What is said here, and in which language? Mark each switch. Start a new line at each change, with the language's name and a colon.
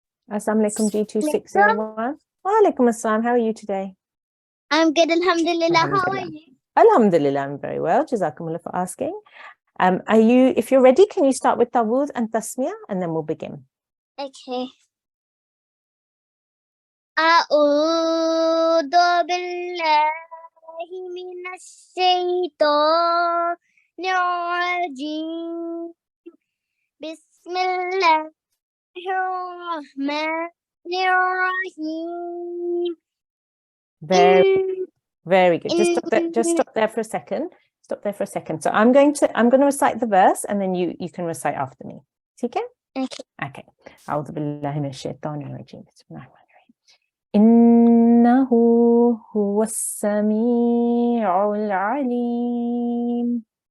English: Assalamu alaikum, G2 601. Wa alaikum assalam. How are you today? I'm good, alhamdulillah. How are Alhamdulillah. you? Alhamdulillah, I'm very well. Jazakumullah for asking. If you're ready, can you start with Tawud and Tasmiyah, and then we'll begin. Okay.
Arabic: أعوذ بالله من الشيطان الرجيم بسم الله الرحمن الرحيم
English: Very good. Just stop there for a second. Stop there for a second. So I'm going to recite the verse, and then you can recite after me. Okay? Okay.
Arabic: أعوذ بالله من الشيطان الرجيم بسم الله الرحمن الرحيم إنه هو السميع العليم